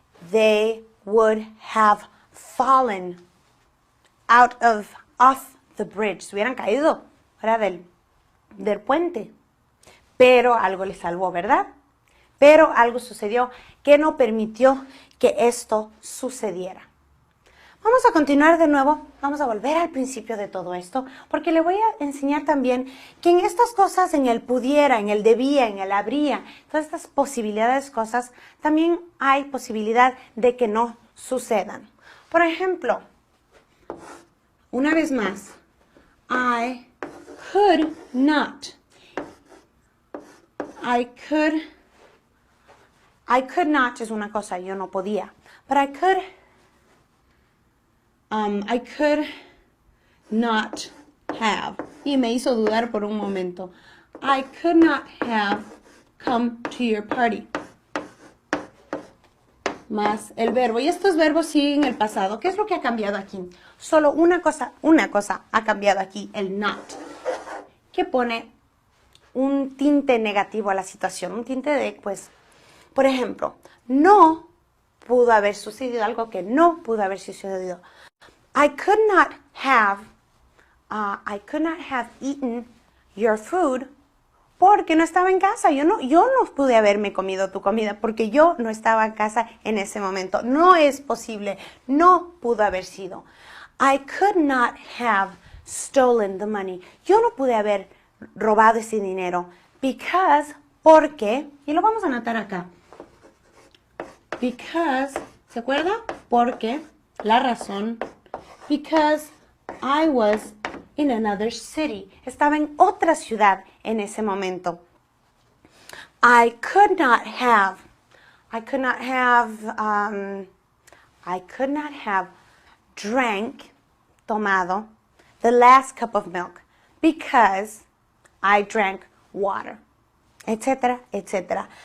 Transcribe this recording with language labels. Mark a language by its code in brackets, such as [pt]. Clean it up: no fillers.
[en] They would have fallen off the bridge. [es] Se hubieran caído fuera del puente. Pero algo les salvó, ¿verdad? Pero algo sucedió que no permitió que esto sucediera. Vamos a continuar de nuevo, vamos a volver al principio de todo esto, porque le voy a enseñar también que en estas cosas, en el pudiera, en el debía, en el habría, todas estas posibilidades, cosas, también hay posibilidad de que no sucedan. Por ejemplo, una vez más, [en] I could not [es] es una cosa, yo no podía, [en] but I could not have, [es] y me hizo dudar por un momento. [en] I could not have come to your party. [es] Más el verbo, y estos verbos siguen el pasado. ¿Qué es lo que ha cambiado aquí? Solo una cosa ha cambiado aquí, el not, que pone un tinte negativo a la situación, un tinte de, pues, por ejemplo, no pudo haber sucedido algo que no pudo haber sucedido. [en] I could not have eaten your food [es] porque no estaba en casa. Yo no pude haberme comido tu comida porque yo no estaba en casa en ese momento. No es posible. No pudo haber sido. [en] I could not have stolen the money. [es] Yo no pude haber robado ese dinero porque, y lo vamos a anotar acá. Because, ¿se acuerda? Porque, la razón. [en] Because I was in another city. [es] Estaba en otra ciudad en ese momento. [en] I could not have tomado the last cup of milk because I drank water, etcétera, etcétera.